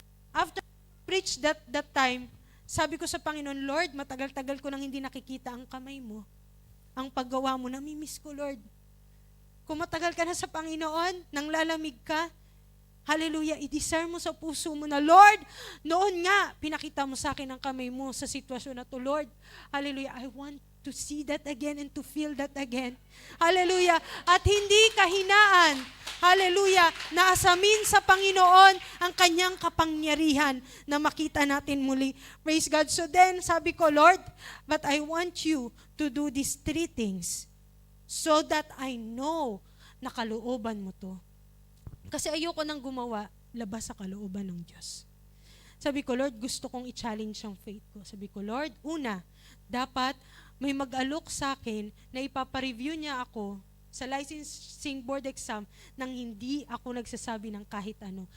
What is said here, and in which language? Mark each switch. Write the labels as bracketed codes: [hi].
[tl] After preach that time, sabi ko sa Panginoon, Lord, matagal-tagal ko nang hindi nakikita ang kamay mo. Ang paggawa mo, namimiss ko, Lord. Kung matagal ka na sa Panginoon, nang lalamig ka, hallelujah, i-desire mo sa puso mo na, Lord, noon nga, pinakita mo sa akin ang kamay mo sa sitwasyon na to, Lord. [en] Hallelujah, I want to see that again and to feel that again. [tl] Hallelujah, at hindi kahinaan, hallelujah, na asamin sa Panginoon ang kanyang kapangyarihan na makita natin muli. Praise God. So then, sabi ko, Lord, [en] but I want you to do these 3 things so that I know [tl] na kalooban mo to. Kasi ayoko nang gumawa labas sa kalooban ng Diyos. Sabi ko, Lord, gusto kong i-challenge ang faith ko. Sabi ko, Lord, una, dapat may mag-alok sa akin na ipapareview niya ako sa licensing board exam nang hindi ako nagsasabi ng kahit ano.